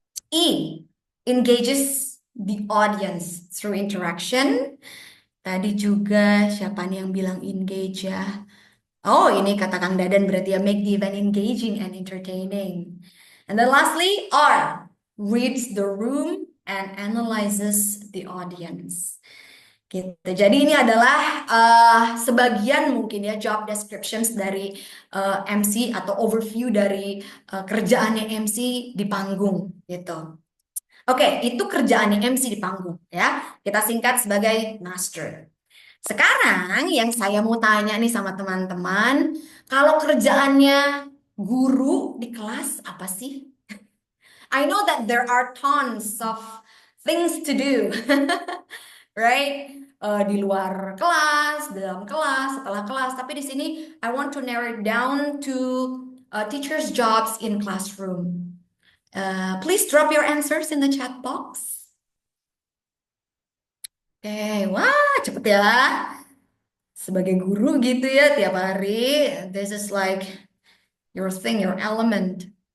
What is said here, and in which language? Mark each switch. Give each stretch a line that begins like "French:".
English: E, engages the audience through interaction.
Indonesian: Tadi juga siapa nih yang bilang engage ya? Oh, ini kata Kang Dadan berarti ya
English: make the event engaging and entertaining. And then lastly, R, reads the room and analyzes the audience.
Indonesian: Gitu. Jadi ini adalah sebagian mungkin ya job descriptions dari MC atau overview dari kerjaannya MC di panggung gitu. Oke, itu kerjaannya MC di panggung ya. Kita singkat sebagai master. Sekarang yang saya mau tanya nih sama teman-teman, kalau kerjaannya guru di kelas apa sih?
English: I know that there are tons of things to do, right?
Indonesian: Di luar kelas, dalam kelas, setelah kelas. Tapi di sini
English: I want to narrow it down to teachers' jobs in classroom. Please drop your answers in the chat box.
Indonesian: Oke, wah cepet ya. Sebagai guru gitu ya tiap hari,
English: this is like your thing, your element.